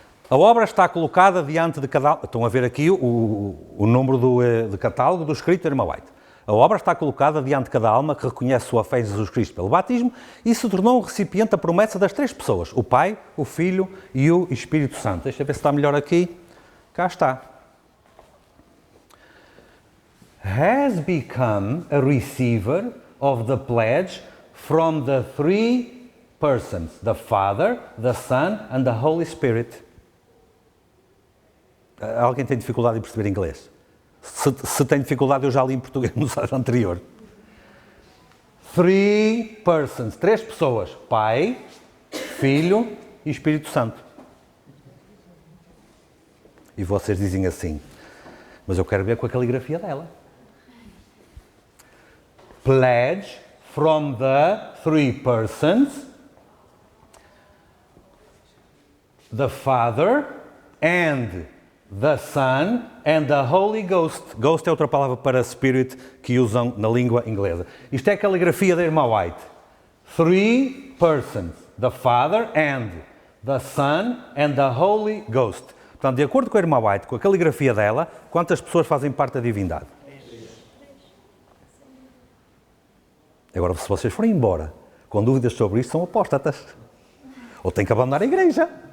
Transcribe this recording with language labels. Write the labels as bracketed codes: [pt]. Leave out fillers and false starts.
[pt] A obra está colocada diante de cada... Estão a ver aqui o número de catálogo do escrito da irmã White. A obra está colocada diante de cada alma que reconhece sua fé em Jesus Cristo pelo batismo e se tornou um recipiente da promessa das 3 pessoas, o Pai, o Filho e o Espírito Santo. Deixa eu ver se está melhor aqui. Cá está. [en] Has become a receiver of the pledge from the 3 persons, the Father, the Son and the Holy Spirit. [pt] Alguém tem dificuldade em perceber inglês? Se tem dificuldade, eu já li em português no slide anterior. [en] 3 persons, [pt] 3 pessoas. Pai, Filho e Espírito Santo. E vocês dizem assim, mas eu quero ver com a caligrafia dela. [en] Pledge from the 3 persons, the Father and the Son and the Holy Ghost. [pt] Ghost é outra palavra para Spirit que usam na língua inglesa. Isto é a caligrafia da irmã White. [en] 3 persons. The Father and the Son and the Holy Ghost. [pt] Portanto, de acordo com a irmã White, com a caligrafia dela, quantas pessoas fazem parte da divindade? Agora, se vocês forem embora com dúvidas sobre isto, são apóstatas. Ou têm que abandonar a igreja.